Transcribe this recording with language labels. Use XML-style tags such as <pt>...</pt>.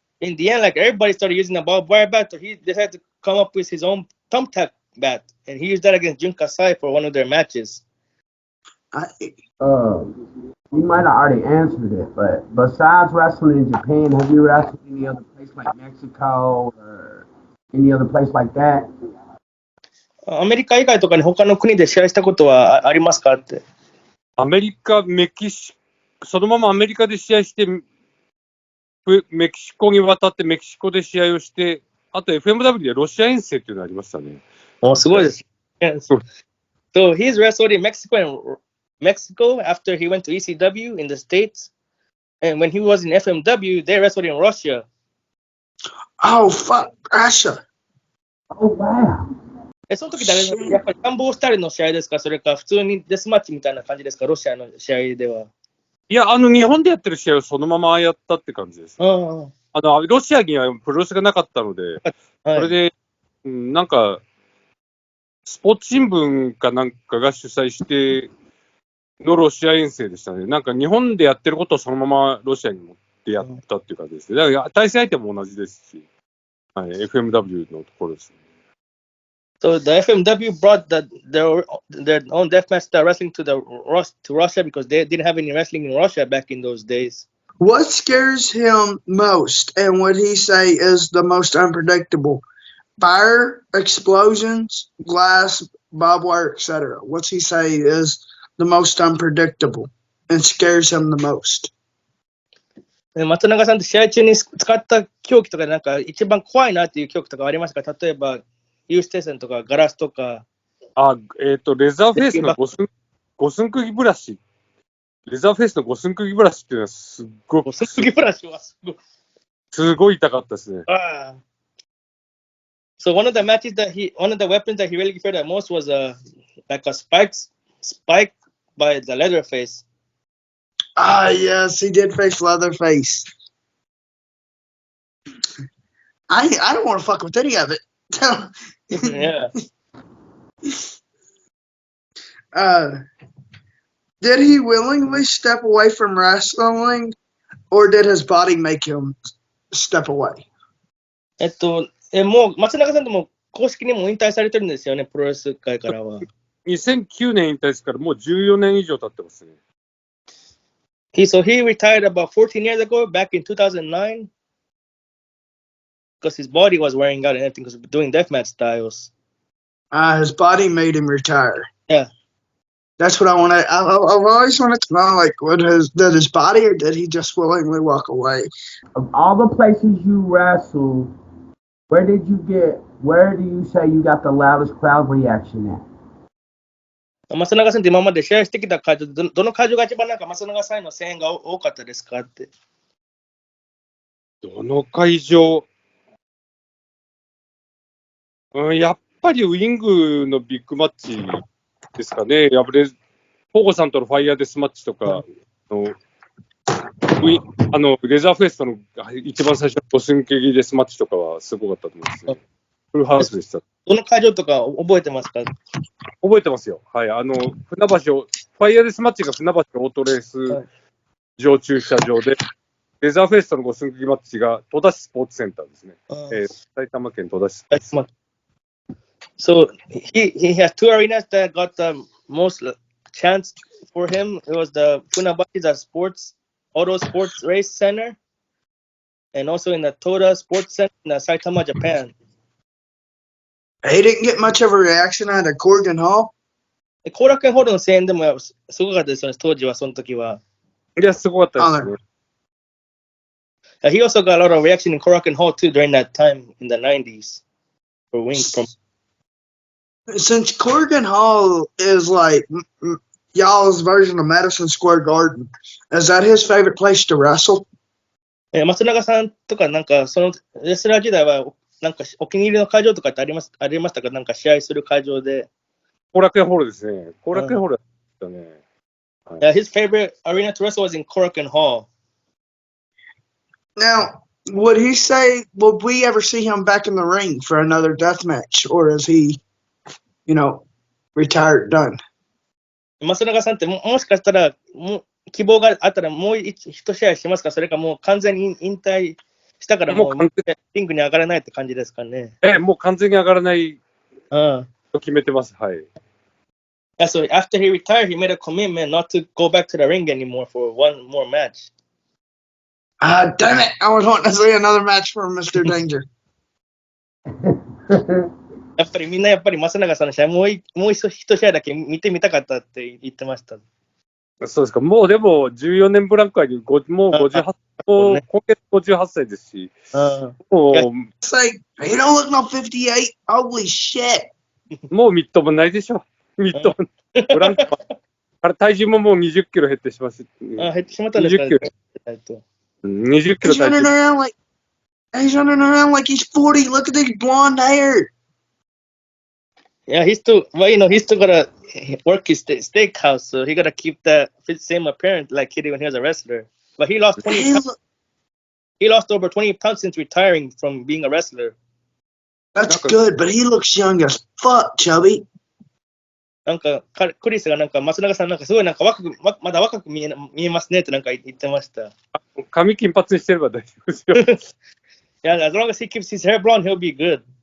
<en>In the end, like everybody started using a barbed wire bat, so he decided to come up with his own thumbtack bat, and he used that against Jun Kasai for one of their matches. You might have already answered it, but besides wrestling in Japan, have you wrestled any other place like Mexico or any other place like that?</en> <ja>アメリカ以外とかに他の国で試合したことはありますかって。アメリカ、メキシコ、そのままアメリカで試合して、メキシコに渡ってメキシコで試合をして、あと FMW でロシア遠征っていうのがありましたね。すごいです。</ja> <en>So he's wrestled in Mexico after he went to ECW in the States. And when he was in FMW, they wrestled in Russia. Oh, fuck, Russia. Oh, wow.</en> <ja>その時やっぱり参謀スタイルの試合ですか、それか普通にデスマッチみたいな感じですか、ロシアの試合では。いや、日本でやってる試合をそのままやったって感じです。ロシアにはプロレスがなかったので、それで、なんか、スポーツ新聞かなんかが主催してのロシア遠征でしたね。なんか日本でやってることをそのままロシアに持ってやったっていう感じですね。だから対戦相手も同じですし、はい、FMW のところですね。</ja> <en>So the FMW brought their own deathmatch style wrestling to Russia because they didn't have any wrestling in Russia back in those days. What scares him most and what he say is the most unpredictable? Fire, explosions, glass, barbed wire, etc. What's he say is the most unpredictable and scares him the most?</en> <ja>松永さんって試合中に使った凶器とかなんか一番怖いなっていう凶器とかありますか？例えば有刺鉄線とかガラスとか。レザーフェイスの五寸釘ブラシ。レザーフェイスの五寸釘ブラシっていうのはすっごく。五寸釘ブラシはすごい痛かったですね。</ja> <en>So one of the weapons that he really feared the most was like a spike by the Leatherface. Yes, he did face Leatherface. I don't want to fuck with any of it. Yeah. Did he willingly step away from wrestling, or did his body make him step away?</en> <ja>もう松永さんとも公式にも引退されてるんですよね、プロレス界からは。 2009年引退ですからもう14年以上経ってますね。</ja> <en>So he retired about 14 years ago, back in 2009, because his body was wearing out and everything because doing deathmatch styles. His body made him retire. Yeah. That's what I want to. I've always wanted to know, like, did his body, or did he just willingly walk away? Of all the places you wrestled, where do you say you got the loudest crowd reaction at?</en> <ja>松永さんって今まで試合してきた会場、どの会場が一番なんか松永さんの声援が多かったですかって。どの会場、やっぱりウィングのビッグマッチですかね。ポゴさんとのファイヤーデスマッチとかレザーフェイスとの一番最初の五寸釘デスマッチとかはすごかったと思いますね。フルハウスでした。どの会場とか覚えてますか？覚えてますよ。はい。船橋、ファイヤーデスマッチが船橋オートレース場駐車場で、レザーフェイスとの五寸釘マッチが戸田市スポーツセンターですね。埼玉県戸田市スポーツセンター。</ja> <en>So he has two arenas that got the most chance for him. It was the Funabashi Auto Sports Race Center, and also in the Toda Sports Center in Saitama, Japan. He didn't get much of a reaction out of Corgan Hall.</en> <ja>後楽園ホールの声援でもすごかったですよね、当時は、その時は。いや、すごかったですね。</ja> <en>He also got a lot of reaction in Korakuen Hall too during that time in the 90s for Wing from. Since Corgan Hall is like y'all's version of Madison Square Garden, is that his favorite place to wrestle?</en> <ja>松永さんとかなんかそのレスラー時代はなんかお気に入りの会場とかってありましたか？なんか試合する会場で。後楽園ホールですね。後楽園ホールだったね。</ja> <en>Yeah, his favorite arena to wrestle was in Korakuen Hall. Now, would he say, would we ever see him back in the ring for another death match, or is he, retired, done?</en> <ja>松永さんってもしかしたら希望があったらもう一試合しますか？それかもう完全に引退したからもうリングに上がらないって感じですかね。もう完全に上がらない。決めてます。はい。</ja> <en>Yeah, so after he retired, he made a commitment not to go back to the ring anymore for one more match. Damn it! I was wanting to see another match for Mr. Danger.</en> <ja>やっぱりみんなやっぱり松永さんの試合もう一試合だけ見てみたかったって言ってました。そうですか。もうでも14年ブランクにもう58、もう今月58歳ですし、もう、</ja> <en>Say, he don't look no 58. Holy shit.</en> <ja>もうみっともないでしょ。みっともない。ブランクは体重ももう20キロ減ってしまって。減ってしまったんですかね。 20キロ</ja> <en>He's running around like he's 40. Look at this blonde hair. Yeah, he's still gotta work his steakhouse, so he gotta keep that same appearance like he did when he was a wrestler. But he lost 20 pounds. He lost over 20 pounds since retiring from being a wrestler. That's good, but he looks young as fuck, Chubby.</en> <ja>なんかクリスがなんか松永さんなんかすごいなんかまだ若く見えますねってなんか言ってました。髪金髪にしてれば大丈夫ですよ。</ja> <en>Yeah, as long as he keeps his hair blonde, he'll be good.</en>